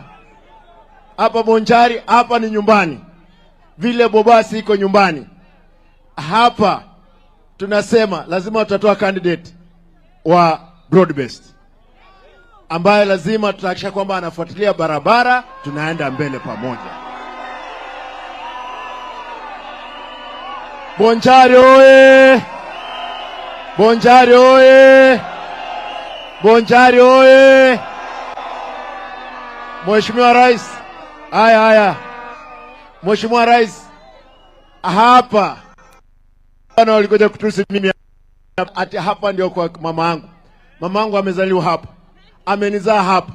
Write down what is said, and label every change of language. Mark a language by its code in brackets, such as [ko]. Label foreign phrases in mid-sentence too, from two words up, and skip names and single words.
[sw] Hapa Bonchari, hapa ni nyumbani. Vile Bobasi iko nyumbani. Hapa tunasema lazima tutatoa candidate wa [en] broad based, [sw] ambaye lazima tutahakisha kwamba anafuatilia barabara, tunaenda mbele pamoja. Bonchari oye! Bonchari oye! Bonchari oye! Mheshimiwa Rais, haya. Mheshimiwa Rais, hapa bwana walikuja kutusi mimi ati hapa ndio kwa mama yangu. Mama yangu amezaliwa hapa, amenizaa hapa.